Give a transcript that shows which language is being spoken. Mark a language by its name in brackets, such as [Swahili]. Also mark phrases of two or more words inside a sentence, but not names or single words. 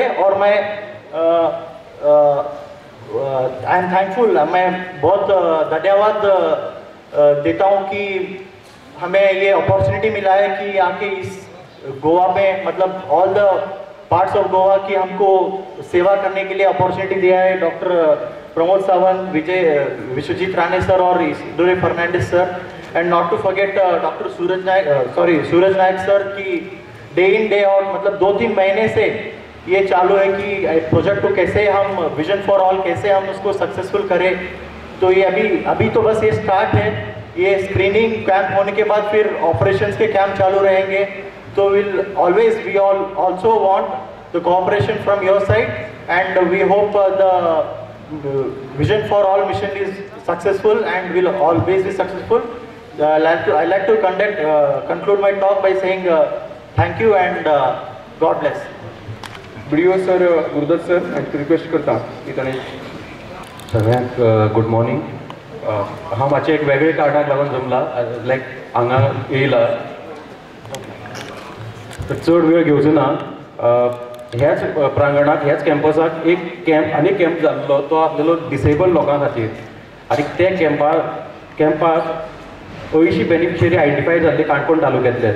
[Hindi] और मैं [English] I am thankful, [Hindi] मैं बहुत धन्यवाद देता हूँ कि हमें ये अपॉर्चुनिटी मिला है कि आके इस गोवा में, मतलब [English] all the parts of Goa [Hindi] की हमको सेवा करने के लिए अपॉर्चुनिटी दिया है डॉक्टर प्रमोद सावंत, विश्वजीत राणे सर और इसिडोरे फर्नांडिस सर, [English] and not to forget [Hindi] डॉक्टर सूरज नायक सर की [English] day in day out, [Hindi] मतलब 2-3 महीने से ये चालू है कि प्रोजेक्ट को कैसे हम विजन फॉर ऑल कैसे हम उसको सक्सेसफुल करें। तो ये अभी तो बस ये स्टार्ट है। ये [English] screening camp [Hindi] होने के बाद फिर ऑपरेशंस के कैंप चालू रहेंगे। [English] तो we also want the cooperation from your side and we hope the Vision for All mission is successful and will always be successful. I like to conclude my talk by saying thank you and God bless. [Konkani] BDO सर गुरुदत्त सर हांची रिक्वेस्ट करता की ताणें सगळ्यांक [English] good morning. [Konkani] हांव मातशें एक वेगळे कारणाक लागून जमला, लायक हांगा येयला तर चड वेळ घेवचो ना। ह्याच प्रांगणाक ह्याच कॅम्पसाक आनी एक कॅम्प जाल्लो तो आसलेलो डिसेबल लोकां खातीर आनी ते कॅम्पाक 80 [English] beneficiary identify [Konkani] जाल्ले काणकोण तालुक्यांतले।